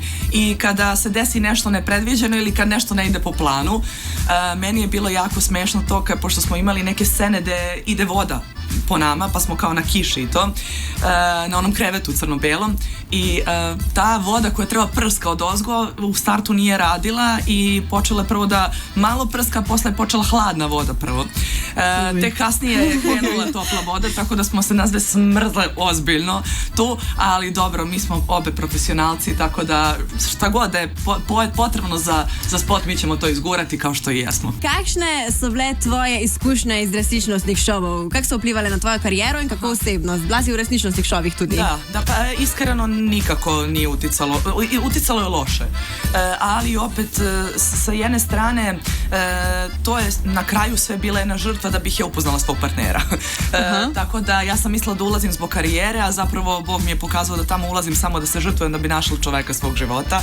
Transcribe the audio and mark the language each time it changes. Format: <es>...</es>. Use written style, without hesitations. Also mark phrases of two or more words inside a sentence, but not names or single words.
<sr>I kada se desi nešto nepredviđeno ili kad nešto ne ide po planu, meni je bilo jako smešno to pošto smo imali neke scene gde ide voda po nama, pa smo kao na kiši i to, na onom krevetu crno-belom, i ta voda koja treba prska od ozgo u startu nije radila i počela prvo da malo prska, posle je počela hladna voda prvo. Te kasnije je krenula topla voda, tako da smo se nas dve smrzle ozbiljno tu, ali dobro, mi smo obe profesionalci, tako da šta god da je potrebno za spot, mi ćemo to izgurati kao što i jesmo.</sr> <sl>Kakšne so bile tvoje izkušnje iz resničnostnih šovov? Kako so vplivali na tvojo kariero in kako osebnost? Bila si v resničnostnih šovih tudi?</sl> <sr>Da, pa iskreno nikako nije uticalo je loše. Ali opet, sa jedne strane, to je na kraju sve bila jedna žrtva da bih ja upoznala svog partnera. Tako da ja sam mislila da ulazim zbog karijere, a zapravo Bog mi je pokazao da tamo ulazim samo da se žrtvujem da bi našla čoveka svog života.</sr>